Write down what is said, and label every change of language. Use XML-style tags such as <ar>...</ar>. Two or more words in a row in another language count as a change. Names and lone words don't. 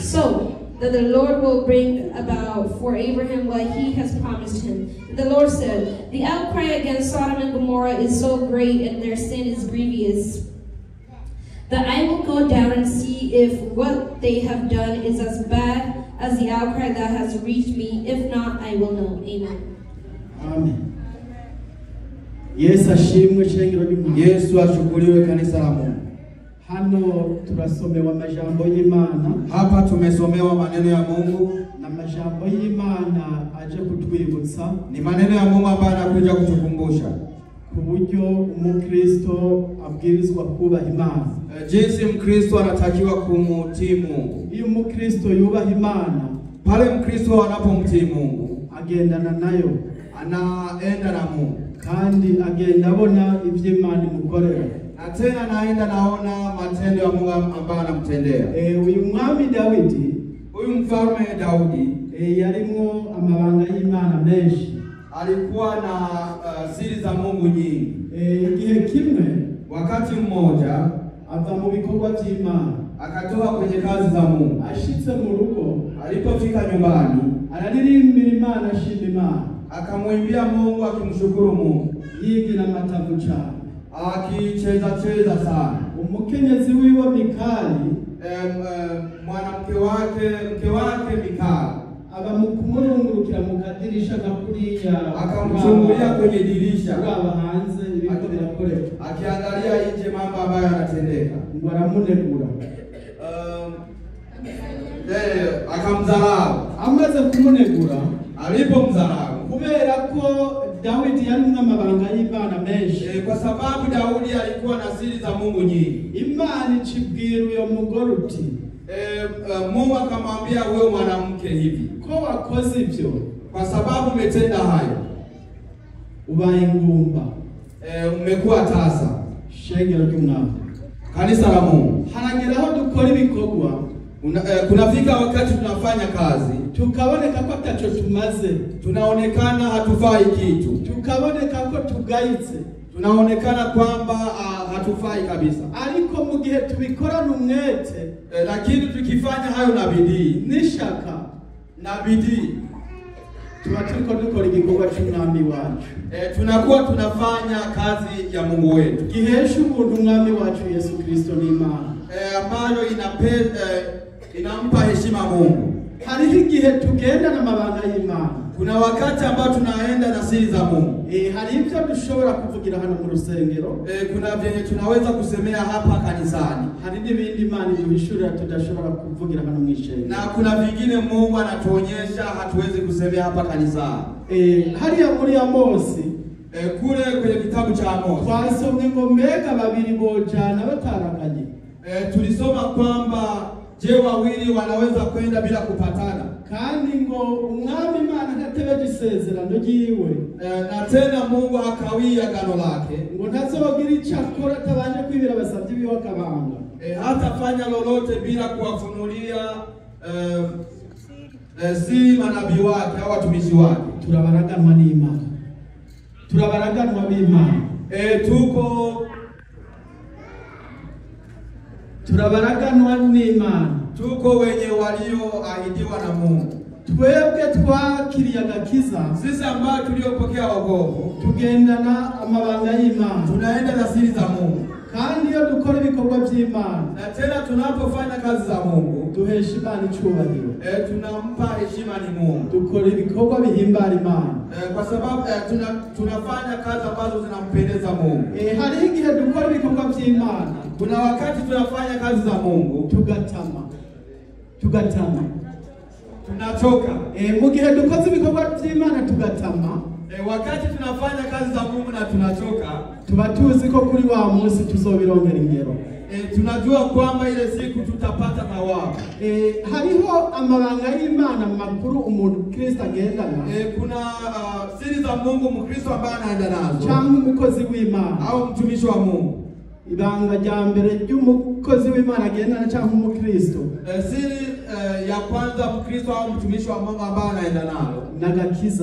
<en>So that the Lord will bring about for Abraham what he has promised him. The Lord said, the outcry against Sodom and Gomorrah is so great and their sin is grievous, that I will go down and see if what they have done is as bad as the outcry that has reached me. If not, I will know. Amen. Amen.</en> <rn>Yesu ashimwe shengero ry'Imana.</rn> <sw>Yesu ashukuriwe kanisa la Mungu.</sw> <rn>Hano turasomewa amajambo y'Imana.</rn> <sw>Hapa tumesomewa maneno ya Mungu.</sw> <rn>Na majambo y'Imana aje kutwibutsa.</rn> <sw>Ni maneno ya Mungu ambayo anakuja kutukumbusha</sw> <rn>ku buryo umukristo abwirizwa kubaha Imana.</rn> <sw>Jinsi mkristo anatakiwa kumutii Mungu.</sw> <rn>Iyo umukristo yubaha Imana,</rn> <sw>pale mkristo anapomtii Mungu,</sw> <rn>agendana nayo,</rn> <sw>anaenda na Mungu,</sw> <rn>kandi agenda abona ivyo Imana imukorera,</rn> <sw>na tena naenda naona matendo ya Mungu ambayo anamtendea.</sw> <rn>Uyu mwami Dawidi,</rn> <sw>huyu mfalme Daudi,</sw> <rn>yarimwo amabanga y'Imana menshi,</rn> <sw>alikuwa na siri za Mungu nyingi.</sw> <rn>Igihe kimwe,</rn> <sw>wakati mmoja,</sw> <rn>ava mu bikorwa by'Imana,</rn> <sw>akatoka kwenye kazi za Mungu.</sw> <rn>Ashitse mu rugo,</rn> <sw>alipofika nyumbani,</sw> <rn>araririmbira Imana, ashima Imana,</rn> <sw>akamwimbia Mungu, akimshukuru Mungu,</sw> <rn>yigira amatavu cyane,</rn> <sw>akicheza sana.</sw> <rn>Umukenyezi wiwe Mikali,</rn> <sw>mke wake Mikali,</sw> <rn>abamukumurungurukira mu kadirisha kakuriya,</rn> <sw>akamchungulia kwenye dirisha</sw> <rn>baba hanze ibiko birakoreka,</rn> <sw>akiangalia nje mambo ambayo yanatendeka,</sw> <rn>ngo aramunegura,</rn> <sw>akamdharau.</sw> <rn>Amaze kumunegura,</rn> <sw>alipomdharau,</sw> <rn>kubera ko Daudi yarimwo amabanga y'Imana menshi,</rn> <sw>kwa sababu Daudi alikuwa na siri za Mungu nyingi,</sw> <rn>Imana icibwira uyo mugore uti,</rn> <sw>Mungu akamwambia wewe mwanamke hivi,</sw> <rn>ko wakoze ibyo,</rn> <sw>kwa sababu umetenda hayo,</sw> <rn>ubaye ngumba,</rn> <sw>umekuwa tasa.</sw> <rn>Shengero ry'Umwami,</rn> <sw>kanisa la Mungu,</sw> <rn>harageraho dukora ibikorwa,</rn> <sw>kunafika wakati tunafanya kazi,</sw> <rn>tukaboneka ko ataco tumaze,</rn> <sw>tunaonekana hatufai kitu,</sw> <rn>tukaboneka ko tugayitse,</rn> <sw>tunaonekana kwamba hatufai kabisa.</sw> <rn>Ariko mu gihe tubikorana umwete,</rn> <sw>lakini tukifanya hayo na bidii, nishaka na bidii,</sw> <rn>tuba turiko dukora igikorwa cy'Umwami wacu,</rn> <sw>tunakuwa tunafanya kazi ya Mungu wetu,</sw> <rn>gihesha ubuntu Umwami wacu Yesu Kristo n'Imana,</rn> <sw>ambayo inampa heshima Mungu.</sw> <rn>Hariho igihe tugenda na mabanga y'Imana,</rn> <sw>kuna wakati ambao tunaenda na siri za Mungu.</sw> <rn>Hari ibyo dushobora kuvugira hano mu rusengero,</rn> <sw>kuna vyenye tunaweza kusemea hapa kanisani,</sw> <rn>hari n'ibindi Imana iduhishurira tudashobora kuvugira hano mu ishengero,</rn> <sw>na kuna vingine Mungu anatuonyesha hatuwezi kusemea hapa kanisani.</sw> <rn>Hariya muri Amosi,</rn> <sw>kule kwenye kitabu cha Amosi,</sw> <rn>twasomye ngo mbega babiri bojana bataraganye,</rn> <sw>tulisoma kwamba je, wawili wanaweza kwenda bila kupatana?</sw> <rn>Kandi ngo Umwami Imana ntatebeje isezerano ryiwe,</rn> <sw>na tena Mungu hakawia agano lake,</sw> <rn>ngo ntazogira icyo akora atabanje kwibira abasabyi biwe akabanga,</rn> <sw>hatafanya lolote bila kuwafunulia si manabii wake au watumishi wake.</sw> <rn>Turabaraganwa n'Imana, turabaraganwa b'Imana, turabaraganwa n'Imana,</rn> <sw>tuko wenye walioahidiwa na Mungu.</sw> <rn>Twebwe twakiriye agakiza,</rn> <sw>sisi ambao tuliopokea wokovu,</sw> <rn>tugendana amabanga y'Imana,</rn> <sw>tunaenda na siri za Mungu.</sw> <rn>Kandi iyo dukora ibikorwa by'Imana,</rn> <sw>na tena tunapofanya kazi za Mungu,</sw> <rn>duhesha Imana icyubahiro,</rn> <sw>tunampa heshima ni Mungu,</sw> <rn>dukora ibikorwa bihimbara Imana,</rn> <sw>kwa sababu tunafanya kazi ambazo zinampendeza Mungu.</sw> <rn>Hariho igihe dukora ibikorwa by'Imana,</rn> <sw>kuna wakati tunafanya kazi za Mungu,</sw> <rn>tugatama,</rn> <sw>tunachoka.</sw> <rn>Mu gihe dukoze ibikorwa by'Imana tugatama,</rn> <sw>wakati tunafanya kazi za Mungu na tunachoka,</sw> <rn>tuba tuzi ko kuri wa munsi tuzobirongera ingero,</rn> <sw>tunajua kwamba ile siku tutapata thawabu.</sw> <rn>Hariho amabanga y'Imana makuru umuntu Kristo agendana,</rn> <sw>kuna siri za Mungu Mkristo ambaye anaenda nazo,</sw> <rn>cyangwa umukozi w'Imana</rn> <sw>au mtumishi wa Mungu.</sw> <rn>Ibanga rya mbere ry'umukozi w'Imana agendana cyangwa umukristo,</rn> <sw>siri ya kwanza Mkristo au mtumishi wa Mungu ambaye anaenda nalo,</sw> <rn>nagakiza,</rn>